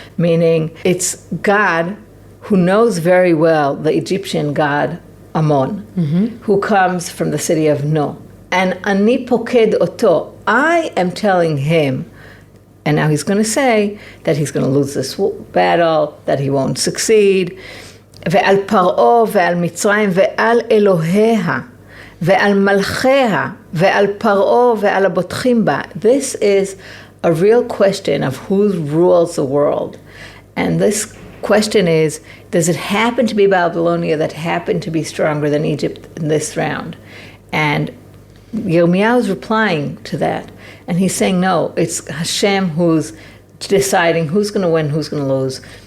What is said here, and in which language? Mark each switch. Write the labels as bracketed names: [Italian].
[English] Meaning, it's God who knows very well the Egyptian god Amon, who comes from the city of No. And [Hebrew] ani poked oto, [English] I am telling him, and now he's going to say that he's going to lose this battle, that he won't succeed. [Hebrew] ועל פרעה ועל מצרים ועל אלוהיה ועל מלכיה ועל פרעה ועל הבוטחים בה. [English] This is a real question of who rules the world. And this question is, does it happen to be Babylonia that happened to be stronger than Egypt in this round? And Yirmiyahu is replying to that. And he's saying, no, it's Hashem who's deciding who's going to win, who's going to lose.